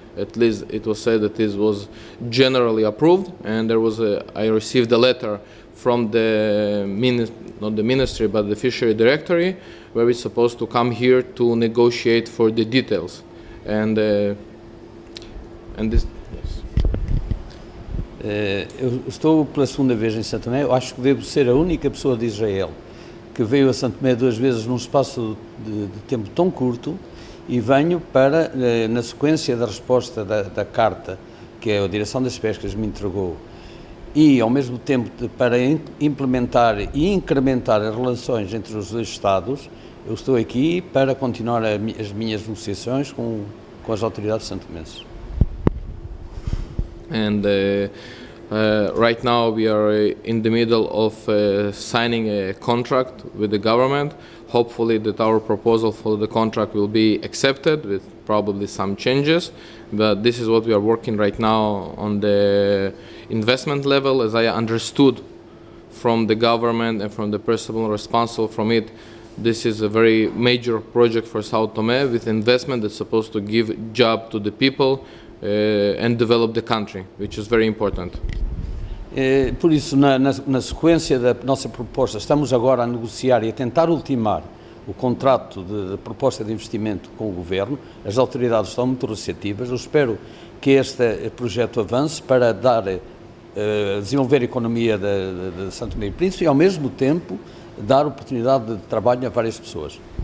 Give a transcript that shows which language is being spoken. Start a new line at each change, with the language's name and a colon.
English: At least it was said that this was generally approved, and I received a letter from the not the ministry but the fishery directorate, where we're supposed to come here to negotiate for the details, and this. Yes.
Portuguese: Eu estou pela segunda vez em São Tomé. Eu acho que devo ser a única pessoa de Israel que veio a São Tomé duas vezes num espaço de tempo tão curto, e venho para, na sequência da resposta da carta que a Direção das Pescas me entregou, e ao mesmo tempo para implementar e incrementar as relações entre os dois Estados, eu estou aqui para continuar as minhas negociações com as autoridades santomenses.
English: And right now we are in the middle of signing a contract with the government. Hopefully that our proposal for the contract will be accepted with probably some changes. But this is what we are working right now on the investment level. As I understood from the government and from the person responsible from it, this is a very major project for Sao Tome with investment that's supposed to give job to the people and develop the country, which is very important.
Portuguese: Por isso, na sequência da nossa proposta, estamos agora a negociar e a tentar ultimar o contrato de proposta de investimento com o Governo. As autoridades estão muito receptivas. Eu espero que este projeto avance para desenvolver a economia de São Tomé e Príncipe e, ao mesmo tempo, dar oportunidade de trabalho a várias pessoas.